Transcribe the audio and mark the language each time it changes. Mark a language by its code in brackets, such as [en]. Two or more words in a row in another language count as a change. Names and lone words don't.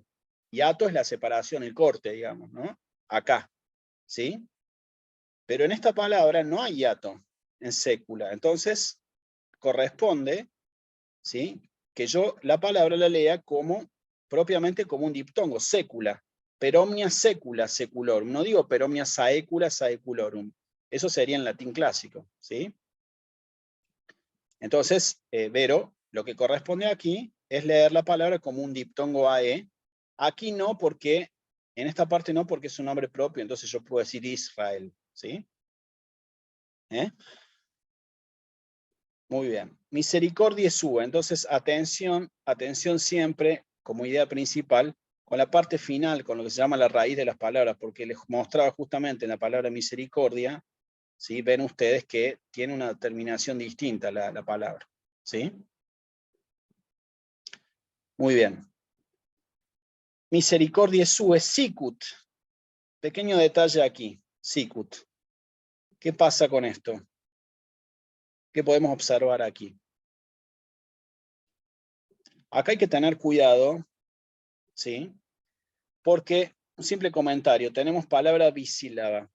[es] Hiato es la separación, el corte, digamos, ¿no? Acá, ¿sí? Pero en esta palabra no hay hiato en sécula. Entonces, corresponde, ¿sí? Que yo la palabra la lea como, propiamente como un diptongo, sécula. [la] Per omnia secula seculorum. [es] No digo [la] per omnia saecula saeculorum. [es] Eso sería en latín clásico, ¿sí? Entonces, Vero, lo que corresponde aquí es leer la palabra como un diptongo AE. Aquí no, porque, en esta parte no, porque es un nombre propio, entonces yo puedo decir Israel, ¿sí? Muy bien. [la] Misericordia sua. [es] Entonces, atención, atención siempre, como idea principal, con la parte final, con lo que se llama la raíz de las palabras, porque les mostraba justamente en la palabra misericordia, ¿sí? Ven ustedes que tiene una terminación distinta la palabra, ¿sí? Muy bien. [la] Misericordia sua, sicut. [es] Pequeño detalle aquí, sicut. ¿Qué pasa con esto? ¿Qué podemos observar aquí? Acá hay que tener cuidado, ¿sí? Porque, un simple comentario, tenemos palabra bisílaba.